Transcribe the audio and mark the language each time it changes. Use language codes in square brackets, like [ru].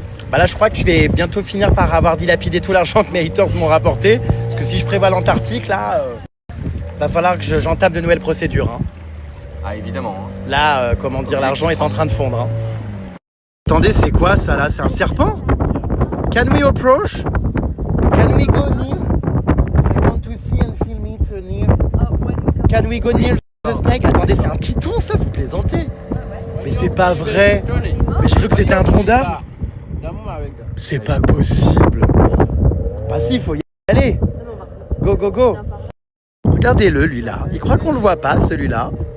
[fr] Bah là, je crois que je vais bientôt finir par avoir dilapidé tout l'argent que mes haters m'ont rapporté. Parce que si je prévois l'Antarctique, là, va falloir que j'entame de nouvelles procédures. Hein. Ah, évidemment. Hein. Là, comment dire, l'argent est en train de fondre. Hein. Attendez, c'est quoi ça là? C'est un serpent? [en] Can we approach? Can we go near? I want to see and film it near. Can we go near the snake? [fr] Attendez, c'est un python ça, vous plaisantez? Mais c'est pas vrai. Mais je crois que c'était un tronc d'arbre. C'est pas possible. Bah si, il faut y aller. Go, go, go. Regardez-le, lui là. Il croit qu'on le voit pas, celui-là.